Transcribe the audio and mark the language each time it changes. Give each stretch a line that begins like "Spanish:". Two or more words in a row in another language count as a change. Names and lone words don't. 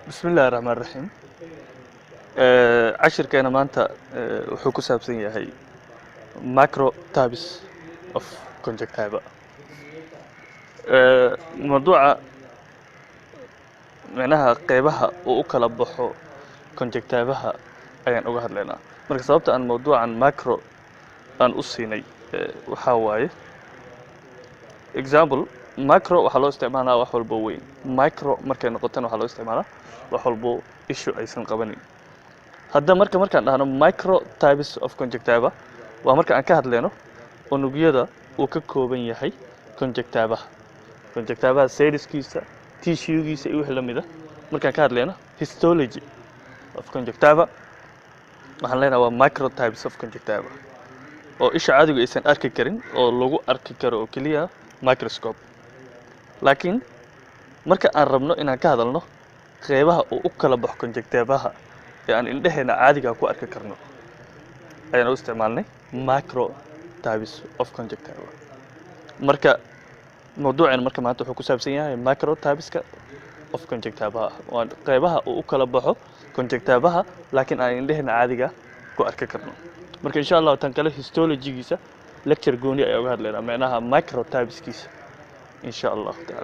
Arabic: بسم الله الرحمن الرحيم
Somali: cashirkeena maanta wuxuu ku saabsan yahay
English: macro types of conjunctiva
Somali: mawduuca macnaha qeybaha uu u kala baxo conjunctivaha ayaan uga hadlaynaa marka sababta aan mawduucan macro aan u siinay waxaa waaye
English: example macro
Somali: waxaa loo isticmaalaa wax walbo weyn micro markay noqotana waxaa loo isticmaalaa wax walbo issue aysan qabanin hadda markaan dhahno micro
English: types of conjunctiva
Somali: waa marka aan ka hadlayno unugyada uu ka kooban yahay conjunctivaha cellskiisa tissuegiisa iyo wixii la mid ah markaan ka hadlayno
English: histology of conjunctiva
Somali: waxaan leenahay waa
English: micro types of conjunctiva
Somali: oo isha caadigu aysan arki karin oo lagu arki karo oo keliya microscope laakiin marka aan rabno inaan ka hadalno qeybaha uu u kala baxo conjunctivaha ee aan indhaheena caadiga ku arki karno ayaan u isticmaalnay
English: macro types of conjunctiva
Somali: marka mawduuceen marka maanta wuxuu ku saabsan yahay
English: macro typeska of conjunctiva
Somali: waa qeybaha uu u kala baxo conjunctivaha laakiin aan indhaheena caadiga ku arki karno marka
Arabic: إن شاء الله
Somali: tan kale histology-giisa lecture gooni ayaa uga hadlaynaa macnaha
English: micro typeskiisa
Arabic: إن شاء الله تعالى